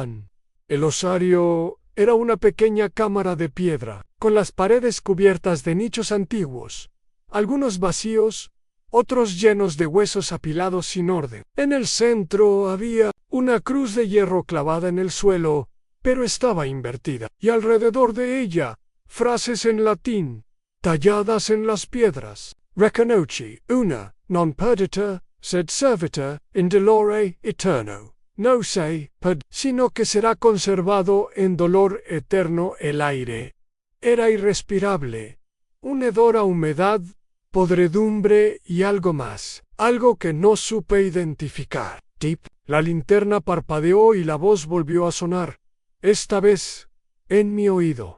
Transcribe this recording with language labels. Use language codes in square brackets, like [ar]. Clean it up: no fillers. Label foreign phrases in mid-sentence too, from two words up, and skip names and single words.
[es] El osario era una pequeña cámara de piedra, con las paredes cubiertas de nichos antiguos, algunos vacíos, otros llenos de huesos apilados sin orden. En el centro había una cruz de hierro clavada en el suelo, pero estaba invertida, y alrededor de ella, frases en latín, talladas en las piedras. Reconoci una, [la] non perdita, sed servita, in dolore eterno. [es] No se sino que será conservado en dolor eterno el aire. Era irrespirable, un hedor a humedad, podredumbre y algo más, algo que no supe identificar. Tip. La linterna parpadeó y la voz volvió a sonar, esta vez, en mi oído.